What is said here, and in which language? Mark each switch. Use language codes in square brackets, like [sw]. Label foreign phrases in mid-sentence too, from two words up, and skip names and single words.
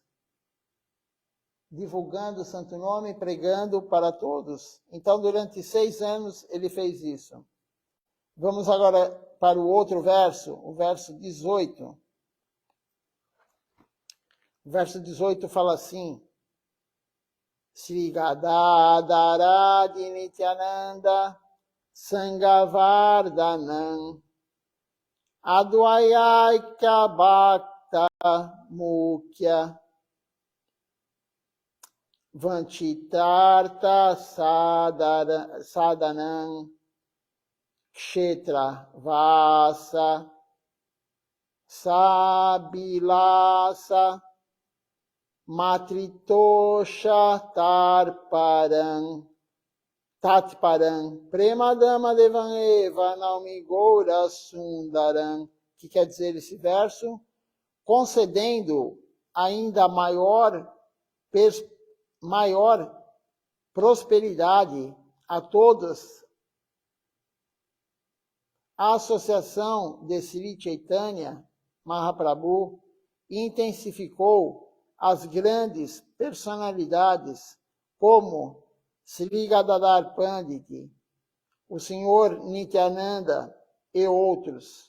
[pt] Divulgando o santo nome, pregando para todos. Então, durante 6 anos, ele fez isso. Vamos agora para o outro verso, o verso 18. O verso 18 fala assim: [sa] श्री गदाधरादि नित्यानन्द सङ्गवर्धनम् अद्वयैक्य भक्त मुख्य वाञ्छितार्थ साधनम् क्षेत्र वास सविलास मातृतोष तत्परम् प्रेमधाम देवमेव नौमि गौर सुन्दरम्. [pt] Que quer dizer esse verso? Concedendo ainda maior prosperidade a todos, a associação de Sri Chaitanya Mahaprabhu intensificou as grandes personalidades como Sri Gadadhar Pandit, o Senhor Nityananda e outros.